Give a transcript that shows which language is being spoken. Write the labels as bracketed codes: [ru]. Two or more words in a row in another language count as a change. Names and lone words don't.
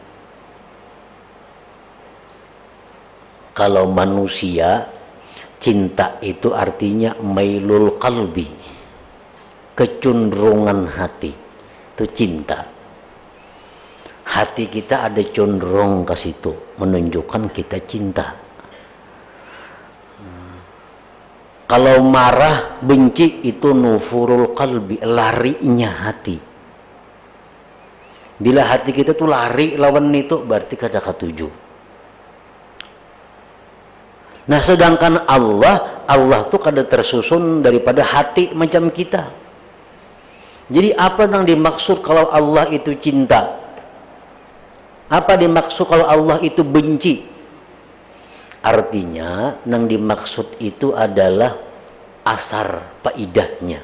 [id] Kalau manusia, cinta itu artinya [ar] ميل القلب, [id] kecenderungan hati, itu cinta. Hati kita ada cenderung ke situ, menunjukkan kita cinta. Kalau marah, benci, itu [ar] نفور القلب, [id] larinya hati. [bjn] Bila hati kita tuh lari lawan itu, berarti kada ketuju. [id] Nah, sedangkan Allah tuh kada tersusun daripada hati macam kita. Jadi apa yang dimaksud kalau Allah itu cinta? Apa dimaksud kalau Allah itu benci? Artinya yang dimaksud itu adalah asar faidahnya.